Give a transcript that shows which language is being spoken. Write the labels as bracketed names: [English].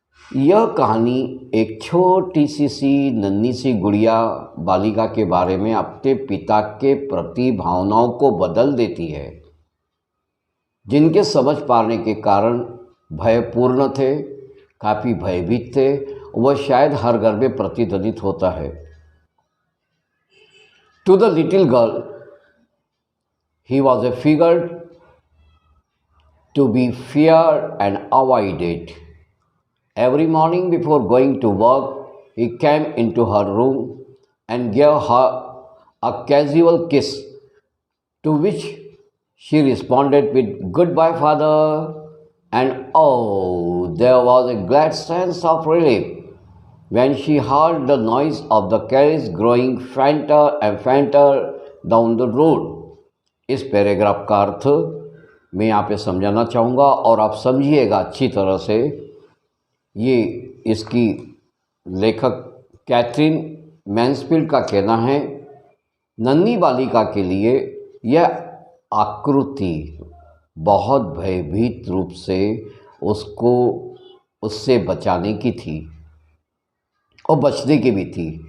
[Hindi] यह कहानी एक छोटी सी नन्ही सी गुड़िया बालिका के बारे में अपने पिता के प्रति भावनाओं को बदल देती है, जिनके समझ पाने के कारण भयपूर्ण थे, काफ़ी भयभीत थे। वह शायद हर घर में प्रतिध्वनित होता है। [English] To the little girl, he was a figure to be feared and avoided. Every morning before going to work, he came into her room and gave her a casual kiss, to which she responded with "Goodbye, father." And oh, there was a glad sense of relief when she heard the noise of the carriage growing fainter and fainter down the road. [Hindi] इस paragraph का अर्थ मैं यहाँ पे समझाना चाहूँगा और आप समझिएगा अच्छी तरह से। ये इसकी लेखक कैथरीन मैन्सफील्ड का कहना है, नन्ही बालिका के लिए यह आकृति बहुत भयभीत रूप से उसको उससे बचाने की थी और बचने की भी थी।